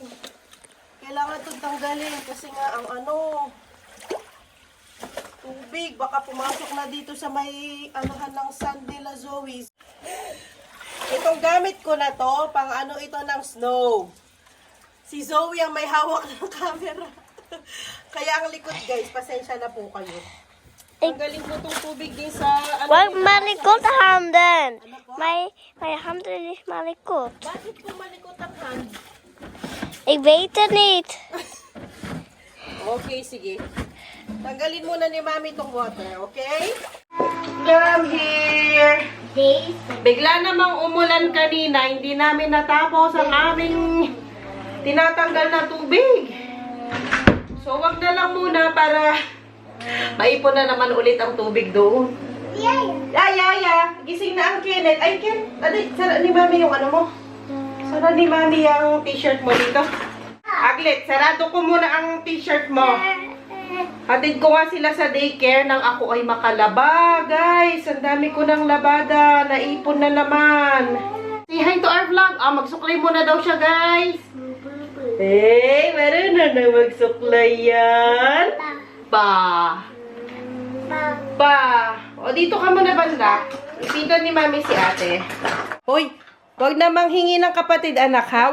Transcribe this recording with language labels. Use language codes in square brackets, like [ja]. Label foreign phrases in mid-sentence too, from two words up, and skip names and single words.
[tl] Kailangan itong tanggalin kasi nga ang ano, tubig, baka pumasok na dito sa may anuhan ng sand nila, Zoe. Itong gamit ko na to, pang ano ito ng snow. Si Zoe ang may hawak ng camera. Kaya ang likod, guys, pasensya na po kayo. Tanggalin ko itong tubig din sa ano. Wag malikot handen. May handen is malikot. Bakit po malikot ang hand? [nl] Ik weet het niet. [tl] Okay, sige. Tanggalin muna ni Mami itong water, okay? [en] Come here! [tl] Bigla namang umulan kanina, hindi namin natapos ang aming tinatanggal na tubig. So, wag na lang muna para maipon na naman ulit ang tubig doon. Yaya! Gising na ang Kenneth. Ay, Ken! Sara ni Mami yung ano mo? Sara ni Mami yung t-shirt mo dito? Aglet, sarado ko muna ang t-shirt mo. Hatid ko nga sila sa daycare nang ako ay makalaba, guys. Ang dami ko ng labada. Naipon na naman. [en] Say hi to our vlog. [tl] Magsuklay muna daw siya, guys. Hey, meron na magsuklay yan. Pa. O, dito ka muna banda. Ipitan ni Mami si ate. Hoy, wag na manghingi ng kapatid, anak, ha?